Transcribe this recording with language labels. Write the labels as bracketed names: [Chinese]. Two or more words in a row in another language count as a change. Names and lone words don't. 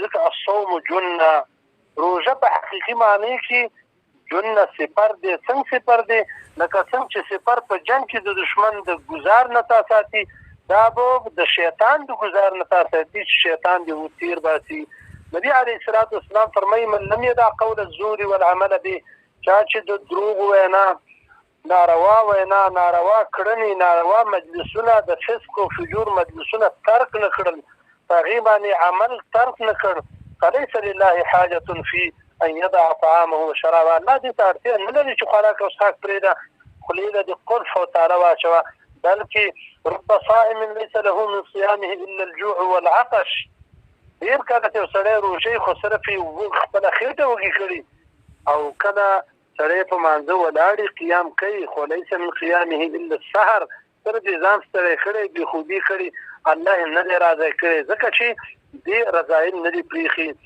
[Pashto] ځکه [Arabic] الصوم جنه، [Pashto] روژه په حقیقي معنی کې جنه سپر دی. څنګه سپر دی؟ لکه څنګه چې سپر په جنګ کې د دشمن د ګزار نه تا ساتي، دا به د شیطان د ګزار نه تا ساتي چې شیطان دې وتیر باسي. نبي [Arabic] علیه الصلاة والسلام [Pashto] فرمایي [Arabic] من لم يدع قول الزور والعمل به، [Pashto] چا چې د دروغ وینا، ناروا وینا، ناروا کړنې، ناروا مجلسونه، د فسق او فجور مجلسونه ترک نه کړل، په هغې باندې عمل ترک نه کړ، [Arabic] فلیس لله حاجة فی ان يضع طعامه وشرابه. [Pashto] الله دې ته اړتیا نه لري چې خوراک او څښاک پرېږده، خولې له دې قلف او تاله واچوه، بلکې [Arabic] رب صائم ليس له من صيامه الا الجوع والعطش. [Pashto] ډېر کله چې یو سړی روژې خو صرف یې خپله خېټه وږې کړي او کله سړی په مانځه ولاړې قیام کوي، خو [Arabic] لیس من قیامه الا السحر، [Pashto] صرف یې ځان ستړی کړی، بېخوبي کړي، الله یې نه دی راضی کړی ځکه چې دې رضایل نه دي پرېښي.